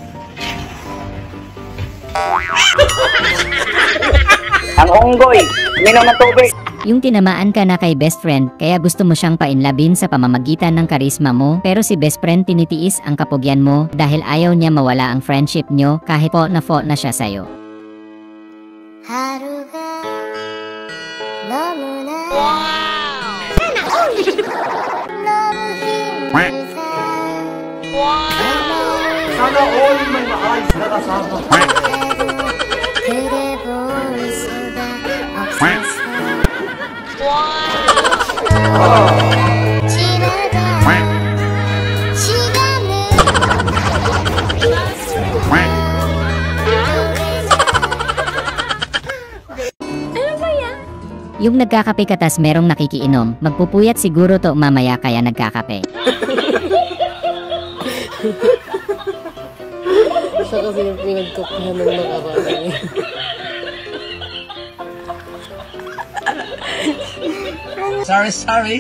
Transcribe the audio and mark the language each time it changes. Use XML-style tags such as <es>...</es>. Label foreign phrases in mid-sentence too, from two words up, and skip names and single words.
<tl>Ang unggoy, minom ng tubig. Yung tinamaan ka na kay</tl> <en>best friend,</en> <tl>kaya gusto mo siyang painlabin sa pamamagitan ng karisma mo, pero si</tl> <en>best friend</en> <tl>tinitiis ang kapugyan mo dahil ayaw niya mawala ang friendship nyo kahit po na siya sa'yo.</tl> <ko>하루가 너무나 너무 힘들어</ko> <tl>Sana all may maayos na kasama.</tl> <ko>그대 볼 수가 없어서 지나가 시간을</ko> <tl>Yung nagkakape ka tas merong nakikiinom, magpupuyat siguro to mamaya kaya nagkakape. Siya kasi yung pinagkakuhan ng nakaraan. Sorry.</tl>